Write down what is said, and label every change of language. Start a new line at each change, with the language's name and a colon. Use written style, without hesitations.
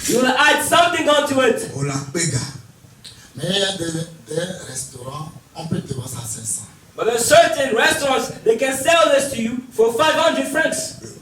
English: you will add something onto it.
French: Mais il y a des restaurants, on peut te vendre ça à 500.
English: But there are certain restaurants, they can sell this to you for 500 francs.